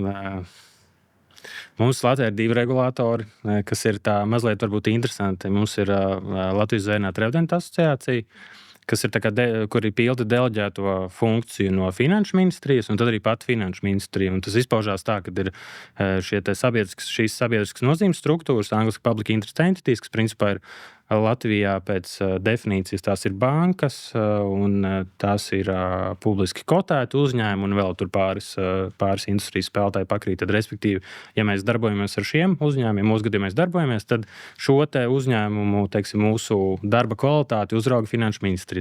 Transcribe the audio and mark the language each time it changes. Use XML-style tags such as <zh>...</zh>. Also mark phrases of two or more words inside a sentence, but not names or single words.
<lv>Mums Latvijā ir 2 regulātori, kas ir tā mazliet varbūt interesanti. Mums ir Latvijas Zvērinātu revidentu asociācija, kas ir tā kā kuri pilda deleģēto funkciju no Finanšu ministrijas, un tad arī pat Finanšu ministrija. Un tas izpaužās tā, ka ir šīs sabiedriskas nozīmes struktūras, angliski</lv> <en>public interest entities,</en> <lv>kas principā ir Latvijā pēc definīcijas tās ir bankas, un tās ir publiski kotēti uzņēmumi, un vēl tur pāris industrijas spēlētāji pakrīt. Tad, respektīvi, ja mēs darbojamies ar šiem uzņēmumiem, mūsu gadījumā mēs darbojamies, tad šo te uzņēmumu, teiksim, mūsu darba kvalitāti uzrauga Finanšu ministrija.</lv>